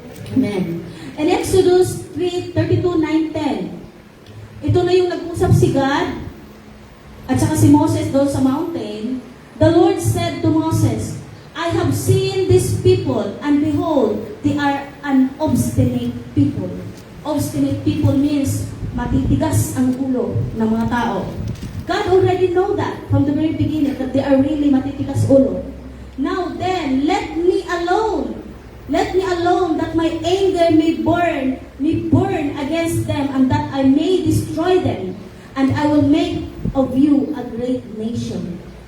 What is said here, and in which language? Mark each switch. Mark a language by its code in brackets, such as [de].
[tl] Amen. In Exodus 3:32-9-10, ito na yung nag-usap si God at saka si Moses doon sa mountain. [en] The Lord said to Moses, I have seen these people, and behold, they are an obstinate people. Obstinate people means [tl] matitigas ang ulo ng mga tao. [en] God already know that from the very beginning, that they are really [tl] matitigas ulo. [en] Now then, let me alone. Let me alone that my anger may burn against them, and that I may destroy them, and I will make of you a great nation.